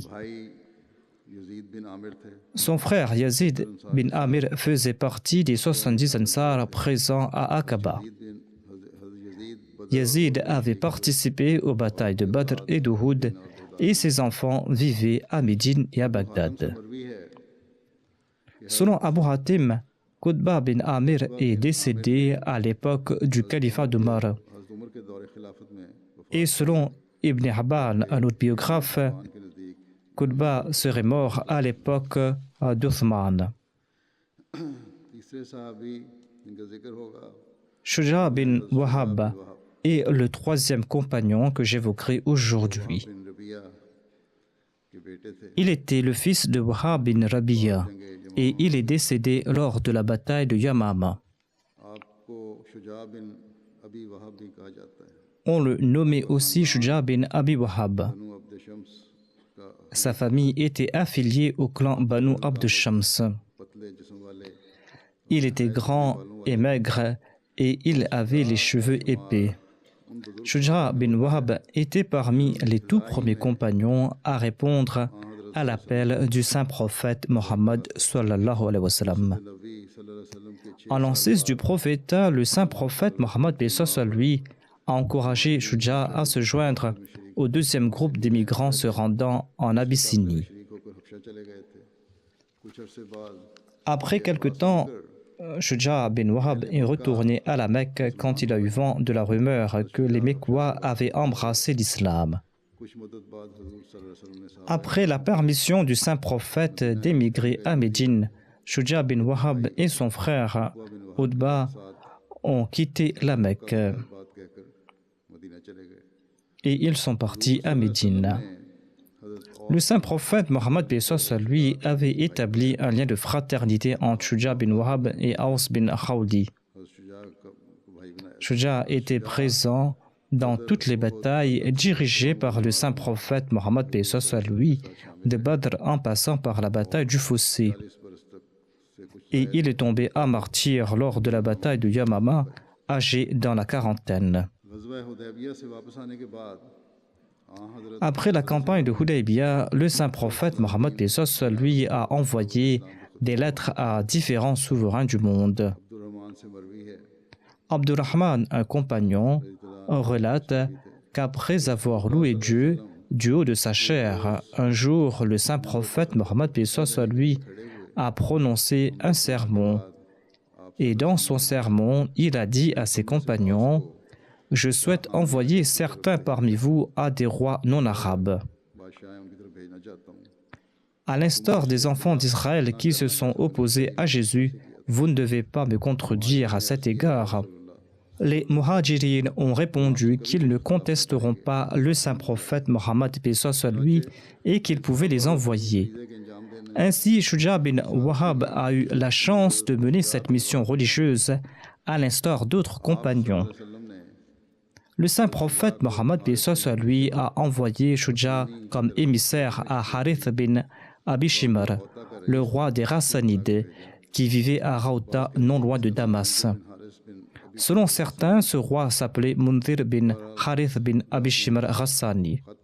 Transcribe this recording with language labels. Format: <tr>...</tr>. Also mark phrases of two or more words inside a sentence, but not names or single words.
<ur>بھائی یزید بن عامر تھے</ur> <fr>Son frère Yazid bin Amir faisait partie des 70 Ansar présents à Aqaba. यजीद Yazid avait participé aux batailles de Badr et d'Uhud et ses enfants vivaient à Médine et à Bagdad.</fr> <ur>مروی ہے</ur> <fr>Selon Abu Hatim, Qutba bin Amir est décédé à l'époque du califat d'Omar.</fr> <ur>حضرت عمر کے دور خلافت میں</ur> <fr>Et selon Ibn Hibban, un autre biographe,</fr> <ur>وفان کے نزدیک</ur> <fr>Qutba serait mort à l'époque d'Uthman.</fr> <ur>تیسرے صحابی جنکا ذکر ہوگا</ur> <fr>Shuja bin Wahab est le troisième compagnon que j'évoquerai aujourd'hui.</fr> <ur>بن ربیعہ کے بیٹے تھے</ur> <fr>Il était le fils de Wahab bin Rabi'a et il est décédé lors de la bataille de Yamama.</fr> <ur>آپکو شجاع بن ابی وہب بھی کہا جاتا ہے</ur> <fr>On le nommait aussi Shuja bin Abi Wahab.</fr> <ur>بنو عبد شمس کا</ur> <fr>Sa famille était affiliée au clan Banu Abd Shams.</fr> <ur>پتلے جسم والے</ur> <fr>Il était grand et maigre et il avait les cheveux épais. Shuja bin Wahab était parmi les tout premiers compagnons à répondre à l'appel du saint prophète Mohammed</fr> <ar>صلی اللہ علیہ وسلم.</ar> <ur>नबी</ur> <ar>صلی اللہ علیہ وسلم</ar> <ur>के</ur> <fr>En l'ancêtre du prophète, le saint prophète Mohammed paix soit lui a encouragé Shuja à se joindre au deuxième groupe des migrants se rendant en Abyssinie.</fr> <ur>شریک ہوکر حبشہ چلے گئے تھے کچھ عرصے بعد</ur> <fr>Après quelque temps, Shuja bin Wahab est retourné à la Mecque quand il a eu vent de la rumeur que les Mécois avaient embrassé l'islam.</fr> <ur>کچھ مدد بعد حضور</ur> <ar>صلی اللہ علیہ وسلم</ar> <ur>نے صاحب</ur> <fr>Après la permission du saint prophète d'émigrer à Médine, Shuja bin Wahab et son frère Utba ont quitté la Mecque</fr> <ur>بات کہہکر مدینہ چلے گئے</ur> <fr>et ils sont partis à Médine. Le saint prophète Mohammed paix soit lui avait établi un lien de fraternité entre Shuja bin Wahab et Aus bin Khawdi.</fr> <ur>حضرت شجاع کا بھائی بنایا</ur> <fr>Shuja était présent dans toutes les batailles dirigées par le saint prophète Mohammed paix soit lui, de Badr en passant par la bataille du Fossé.</fr> <ur>40 برس تک سے کچھ</ur> <fr>Et il est tombé à martyr lors de la bataille de Yamama, âgé dans la quarantaine.</fr> <ur>غزوہ حدیبیہ سے واپس آنے کے بعد حضرت</ur> <fr>Après la campagne de Hudaybiyah, le saint prophète Mohammed paix soit lui a envoyé des lettres à différents souverains du monde.</fr> <ur>عبدالرحمن سے مروی ہے</ur> <fr>Abdurrahman, un compagnon, relate qu'après avoir loué Dieu du haut de sa chair, un jour le saint prophète Mohammed paix soit lui a prononcé un sermon. Et dans son sermon, il a dit à ses compagnons: Je souhaite envoyer certains parmi vous à des rois non arabes.</fr> <ur>بادشاہ انکی طرف بھیجنا چاہتا ہوں</ur> <fr>À l'instar des enfants d'Israël qui se sont opposés à Jésus, vous ne devez pas me contredire à cet égard. Les Muhajirin ont répondu qu'ils ne contesteront pas le saint prophète Mohammed paix soit lui et qu'ils pouvaient les envoyer.</fr> <ur>کے انجام دینے</ur> <fr>Ainsi, Shuja bin Wahab a eu la chance de mener cette mission religieuse à l'instar d'autres compagnons.</fr> <ur>وسلم نے</ur> <fr>Le saint prophète Mohammed lui a envoyé Shuja comme émissaire à Harith bin Abi Shimr, le roi des Rassanides, qui vivait à Raouta, non loin de Damas. Selon certains, ce roi s'appelait Mundhir bin Harith bin Abi Shimr Rassani.</fr>